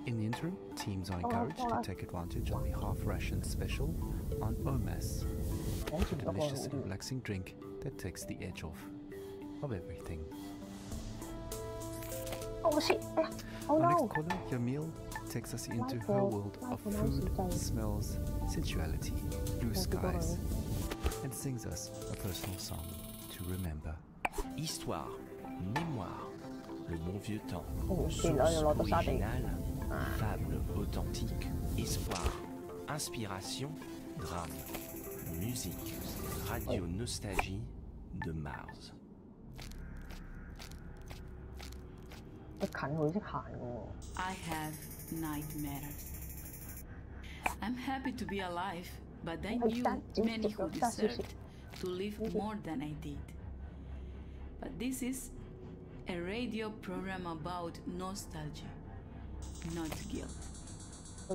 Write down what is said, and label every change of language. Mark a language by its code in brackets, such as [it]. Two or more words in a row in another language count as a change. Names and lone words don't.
[en] In the interim, teams are encouraged to take advantage of the half-ration special on OMAS, a delicious and relaxing drink that takes the edge off of everything. Oh shit! Oh Our no! next caller, Yamil, takes us into her world of food, smells, sensuality, blue skies, and sings us a personal song to remember. [fr] Histoire, mémoire, le bon vieux temps, c'est source là, originale, fable authentique, espoir, inspiration, drame, musique, radio nostalgie de Mars. [yue] 你近佢識行嘅喎。 [en] I have nightmares. I'm happy to be alive, but I knew many who deserved to live more than I did. But this is a radio program about nostalgia, not guilt.